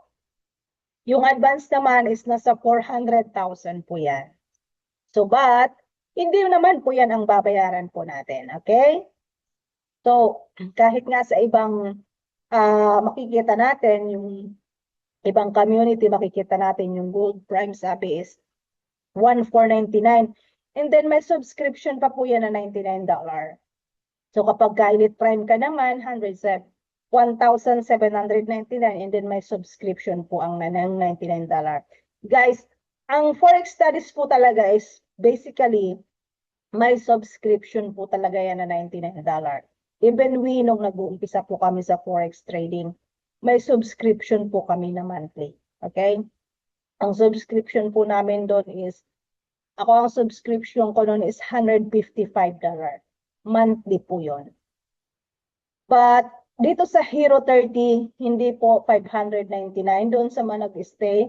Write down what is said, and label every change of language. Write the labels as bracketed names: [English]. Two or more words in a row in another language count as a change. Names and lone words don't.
[Filipino] Yung advance naman is nasa 400,000 po yan. [English] So, but, [Filipino] hindi naman po yan ang babayaran po natin, okay? So, kahit nga sa ibang makikita natin, yung ibang community, makikita natin yung gold prime sabi is 1,499. [English] And then [Filipino] may subscription pa po yan na $99. So kapag Elite Prime ka naman, 1,799 [English] and then [Filipino] may subscription po ang $99. Guys, ang Forex Studies po talaga [English] is basically [Filipino] may subscription po talaga yan na $99. [English] Even we, [Filipino] nung nag-uumpisa po kami sa [English] Forex trading, [Filipino] may subscription po kami na monthly. Okay? Ang subscription po namin doon is, ako ang subscription ko noon is $155. Monthly po yon. But dito sa Hero 30, hindi po 599 doon sa mga nag-stay.